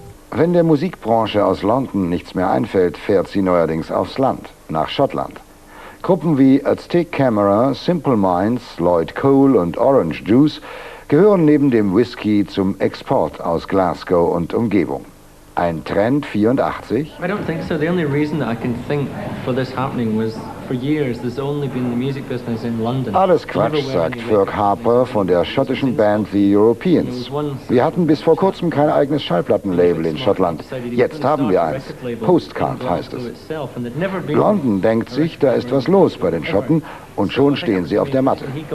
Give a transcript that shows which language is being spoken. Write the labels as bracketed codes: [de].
[de] Wenn der Musikbranche aus London nichts mehr einfällt, fährt sie neuerdings aufs Land, nach Schottland. Gruppen wie Aztec Camera, Simple Minds, Lloyd Cole und Orange Juice gehören neben dem Whisky zum Export aus Glasgow und Umgebung. Ein Trend 84? [en] I don't think so. The only reason that I can think for this happening was for years there's only been the music business in London. [de] Alles Quatsch, sagt Ferg Harper von der schottischen Band The Europeans. Wir hatten bis vor kurzem kein eigenes Schallplattenlabel in Schottland. Jetzt haben wir eins. Postcard heißt es. London denkt sich, da ist was los bei den Schotten, und schon stehen sie auf der Matte.